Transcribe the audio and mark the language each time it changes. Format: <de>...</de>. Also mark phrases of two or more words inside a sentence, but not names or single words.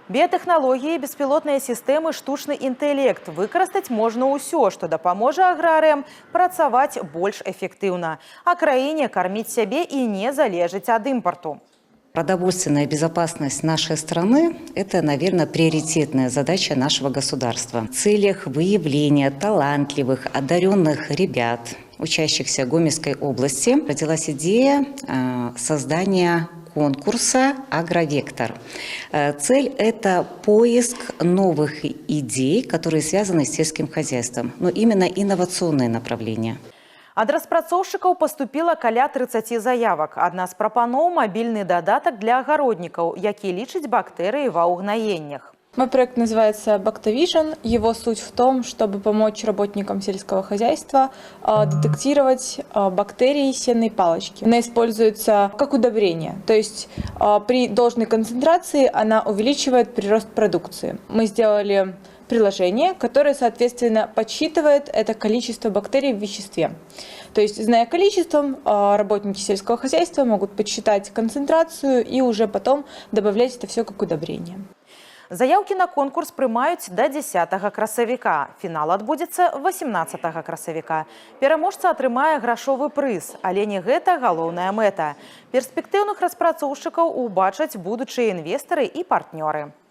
<be>Біятэхналогіі, беспілотныя сістэмы, штучны інтэлект. Выкарыстаць можна ўсё, што дапаможа аграрыям працаваць больш эфектыўна. А краіне карміць сябе і не залежыць ад імпарту.</be> <ru>Продовольственная безопасность нашей страны – это, наверное, приоритетная задача нашего государства. В целях выявления талантливых, одаренных ребят, учащихся Гомельской области, родилась идея создания конкурса «Агровектор». Цель – это поиск новых идей, которые связаны с сельским хозяйством, но именно инновационные направления.</ru> <be>Ад распрацоўшчыкаў поступила каля 30 заявак. Адна з прапаноў –</be> <ru>мобильный додаток для огородников,</ru> <be>які лічыць бактэрыі ва ўгнаеннях.</be> <ru>Мой проект называется Bactovision. Его суть в том, чтобы помочь работникам сельского хозяйства детектировать бактерии сенной палочки. Она используется как удобрение, то есть при должной концентрации она увеличивает прирост продукции. Мы сделали приложение, которое, соответственно, подсчитывает это количество бактерий в веществе. То есть, зная количеством, работники сельского хозяйства могут подсчитать концентрацию и уже потом добавлять это все как удобрение.</ru> <be>Заявки на конкурс прымаюць до 10 красавіка. Фінал адбудзецца 18 красавіка. Пераможца атрымае грашовы прыз, але не гэта галоўная мэта. Перспектыўных распрацоўшчыкаў убачаць будучыя інвестары і партнёры.</be>